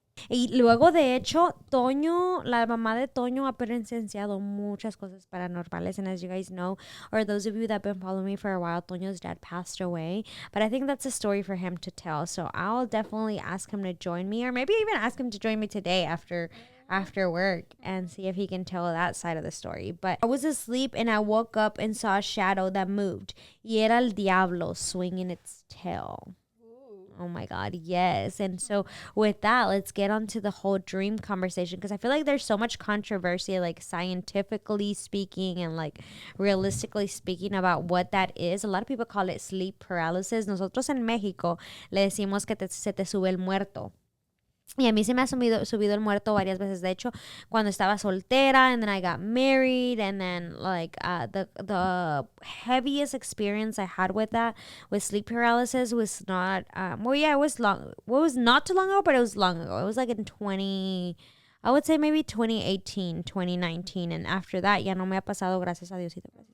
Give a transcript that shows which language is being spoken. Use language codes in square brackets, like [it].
[es] Y luego, de hecho, Toño, la mamá de Toño ha presenciado muchas cosas paranormales. [en] And as you guys know, or those of you that have been following me for a while, Toño's dad passed away. But I think that's a story for him to tell. So I'll definitely ask him to join me, or maybe even ask him to join me today after work and see if he can tell that side of the story. But I was asleep and I woke up and saw a shadow that moved. Y era el diablo swinging its tail. Oh my God, yes. And so with that, let's get on to the whole dream conversation because I feel like there's so much controversy, like scientifically speaking and like realistically speaking about what that is. A lot of people call it sleep paralysis. [es] Nosotros en México le decimos que se te sube el muerto. Y a mí se me ha subido el muerto varias veces. De hecho, cuando estaba soltera, [en] and then I got married, and then like the heaviest experience I had with sleep paralysis was not it was not too long ago, but it was long ago. It was like in I would say maybe 2018, 2019, and after that [es] ya no me ha pasado, gracias a Diosito.